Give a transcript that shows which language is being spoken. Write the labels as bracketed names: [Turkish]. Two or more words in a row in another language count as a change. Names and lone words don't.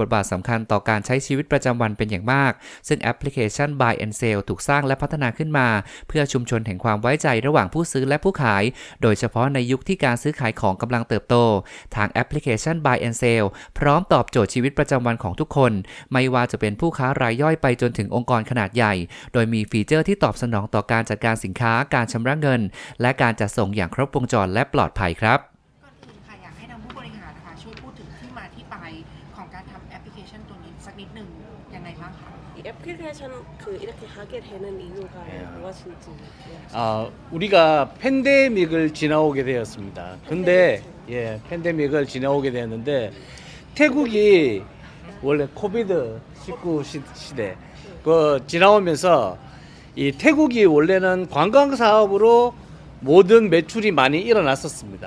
[Thai] ทบาทสำคัญต่อการใช้ชีวิตประจำวันเป็นอย่างมากซึ่งแอปพลิเคชัน Buy and Sell ถูกสร้างและพัฒนาขึ้นมาเพื่อชุมชนแห่งความไว้ใจระหว่างผู้ซื้อและผู้ขายโดยเฉพาะในยุคที่การซื้อขายของกำลังเติบโตทางแอปพลิเคชัน Buy and Sell พร้อมตอบโจทย์ชีวิตประจำวันของทุกคนไม่ว่าจะเป็นผู้ค้ารายย่อยไปจนถึงองค์กรขนาดใหญ่โดยมีฟีเจอร์ที่ตอบสนองต่อการจัดการสินค้าการชำระเงินและการจัดส่งอย่างครบวงจรและปลอดภัยครับ ก่อนอื่นค่ะอยากให้ทางผู้บริหารนะคะช่วยพูดถึงที่มาที่ไปของการทำแอปพลิเคชันตัวนี้สักนิดหนึ่งยังไงบ้างคะ [Korean] 이 애플리케이션 이렇게 하게 되는 이유가 무엇인지. 우리가 팬데믹을 지나오게 되었습니다. 근데 팬데믹을 지나오게 되었는데 태국이 원래 코비드 19 시대 지나오면서 이 태국이 원래는 관광 사업으로 모든 매출이 많이 일어났었습니다.